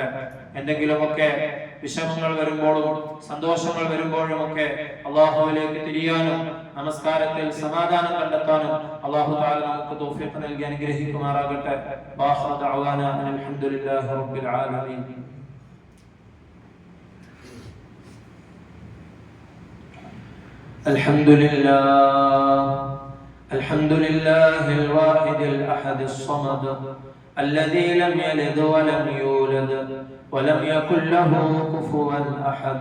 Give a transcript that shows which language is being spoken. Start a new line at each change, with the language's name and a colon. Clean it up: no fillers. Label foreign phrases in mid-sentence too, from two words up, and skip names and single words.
Malayalam: എന്തെങ്കിലുമൊക്കെ വിഷമങ്ങൾ വരുമ്പോഴും സന്തോഷങ്ങൾ വരുമ്പോഴും ഒക്കെ അല്ലാഹുവിലേക്ക് തിരിയാനും നമസ്കാരത്തിൽ സമാധാനം കണ്ടെത്താനും
Arabic: الله تعالى
Malayalam: നമുക്ക് തൗഫീഖ് നൽകി അനുഗ്രഹിക്കുമാറാകട്ടെ.
Arabic: وآخر دعوانا الحمد لله رب العالمين. الحمد لله الواحد الأحد الصمد الذي لم يلد ولم يولد ولم يكن له كفوا أحد.